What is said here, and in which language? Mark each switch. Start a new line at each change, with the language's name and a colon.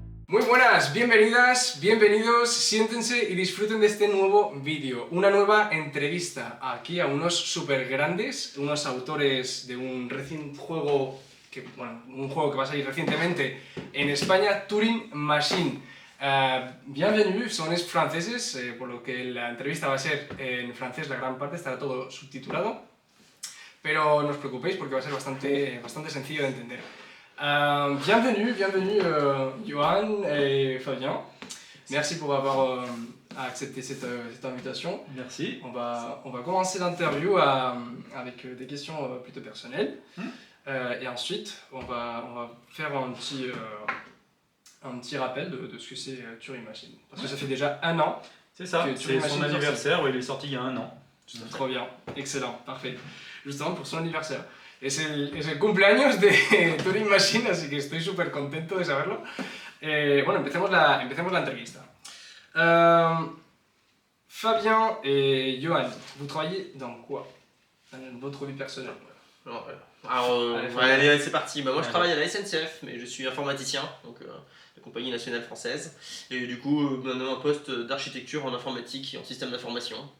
Spanish: Muy buenas, bienvenidas, bienvenidos, siéntense y disfruten de este nuevo vídeo, una nueva entrevista aquí a unos súper grandes, unos autores de un juego que va a salir recientemente en España, Turing Machine. Bienvenue, son franceses, por lo que la entrevista va a ser en francés, la gran parte estará todo subtitulado, pero no os preocupéis porque va a ser bastante sencillo de entender.
French: Bienvenue Johan et Fabien. Merci pour avoir accepté cette invitation. Merci. On va commencer l'interview avec des questions plutôt personnelles. Et ensuite, on va faire un petit rappel de ce que c'est Turing Machine. Parce que ça fait déjà un an. C'est ça, c'est son anniversaire, il est sorti il y a un an. Trop bien, excellent, parfait. Justement pour son anniversaire.
Spanish: Es el cumpleaños de Turing Machine, así que estoy súper contento de saberlo. Empecemos la entrevista.
French: Fabien et Johan, vous travaillez dans quoi dans votre vie personnelle? Allez, c'est parti. Moi je travaille à la SNCF, mais je suis informaticien, donc la compagnie nationale française. Et du coup, maintenant un poste d'architecture en informatique et en système d'information.